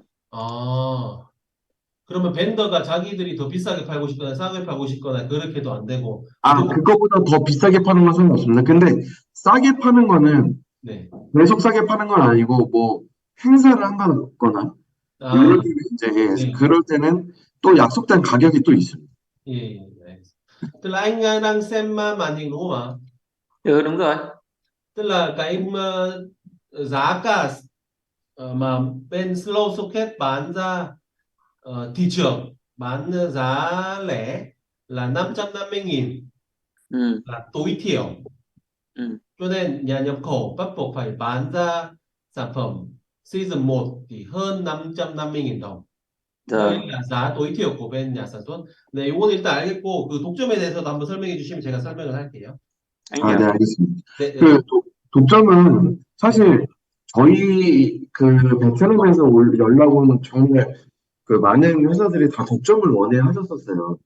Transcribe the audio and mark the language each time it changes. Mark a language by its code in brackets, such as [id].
[ko] 아, 그러면 밴더가 자기들이 더 비싸게 팔고 싶거나 싸게 팔고 싶거나 그렇게도 안 되고 아, 무조건 그거보다 더 비싸게 파는 건 상관없습니다. 근데 싸게 파는 거는 네. 계속 싸게 파는 건 아니고 뭐 행사를 한다거나 뭐 아, 이럴 때 이제 네. 그럴 때는 또 약속된 가격이 또 있습니다. 예, 예, 알겠습니다. [vi] Tức là anh đang xem màn hình đúng không ạ? Ừ, đúng rồi. Tức là cái giá cả mà bên Slow Socket bán ra thị trường bán giá lẻ là 550.000 Ừ. là tối thiểu. Ừ. Cho nên nhà nhập khẩu bắt buộc phải bán ra sản phẩm season 1 thì hơn 550.000 đồng. Rồi, đây là giá tối thiểu của bên nhà sản xuất. [ko] 네, 이건 일단 알겠고 그 독점에 대해서도 한번 설명해 주시면 제가 설명을 할게요. [vi] anh 아, hiểu. [ko] 네, 알겠습니다. 네, 네, 그 독점은 네, 사실 저희 그 베트남에서 연락 오는 정말 그 많은 회사들이 다 독점을 원해 하셨었어요.